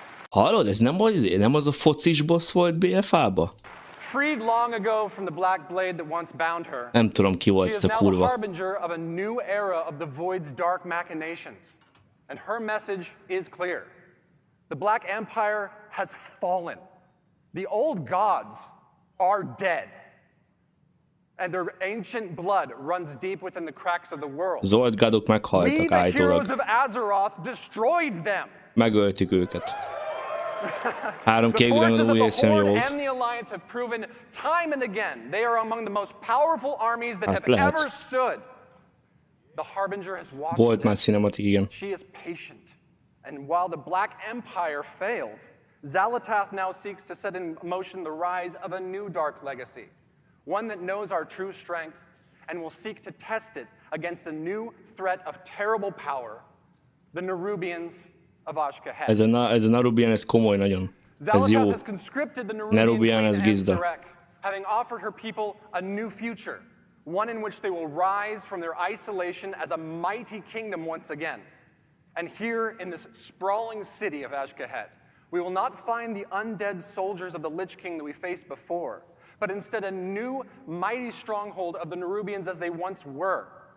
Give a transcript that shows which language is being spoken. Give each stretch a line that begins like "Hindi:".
Hungarian: Hallod, ez nem az a focis boss volt BFA-ba?
English: Freed long ago from the black blade that once bound her.
Hungarian: Nem tudom, ki volt ez a kurva.
English: She is now the harbinger of a new era of the Void's dark machinations. And her message is clear. The Black Empire has fallen. The old gods are dead. And their ancient blood runs deep within the cracks of the world.
Hungarian: Az old godok meghaltak állítólag.
English: We, the heroes of AZEROTH, destroyed them.
Hungarian: Megöltük őket. 3 kiegészítő új eszem jó.
English: And the Alliance have proven time and again they are among the most powerful armies that have ever stood. The harbinger has watched.
Hungarian: Volt már cinematic, igen.
English: She is patient. And while the Black Empire failed, Xal'atath now seeks to set in motion the rise of a new dark legacy. One that knows our true strength and will seek to test it against a new threat of terrible power, the Nerubians of Ashkahet.
Hungarian: Ez a Nerubian, ez komoly nagyon. Ez jó. Nerubian, ez gizda.
English: Having offered her people a new future, one in which they will rise from their isolation as a mighty kingdom once again. And here in this sprawling city of Ashkahet, we will not find the undead soldiers of the Lich King that we faced before, but instead a new, mighty stronghold of the Nerubians as they once were.